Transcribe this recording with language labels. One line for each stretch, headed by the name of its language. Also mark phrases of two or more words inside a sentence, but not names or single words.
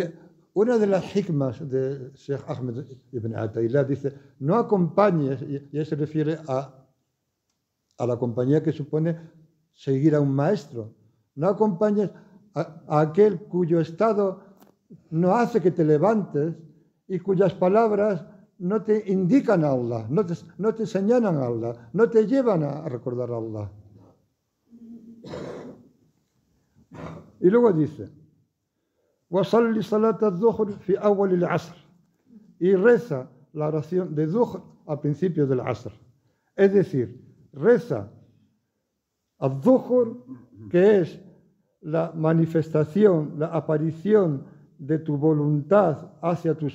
Spanish: Y una de las hikmas de Sheikh Ahmed ibn Ataylah dice, no acompañes, y él se refiere a la compañía que supone seguir a un maestro, no acompañes a aquel cuyo estado no hace que te levantes y cuyas palabras no te indican a Allah, no te señalan a Allah, no te llevan a recordar a Allah. Y luego dice,
Arabic: وَصَلِّ صَلَاةَ الظُّهْرِ فِي أَوَّلِ الْعَصْرِ,
Spanish: y reza la oración de Dhuhr al principio del Asr. Es decir, reza al-Dhuhr, que es la manifestación, la aparición de tu voluntad hacia tu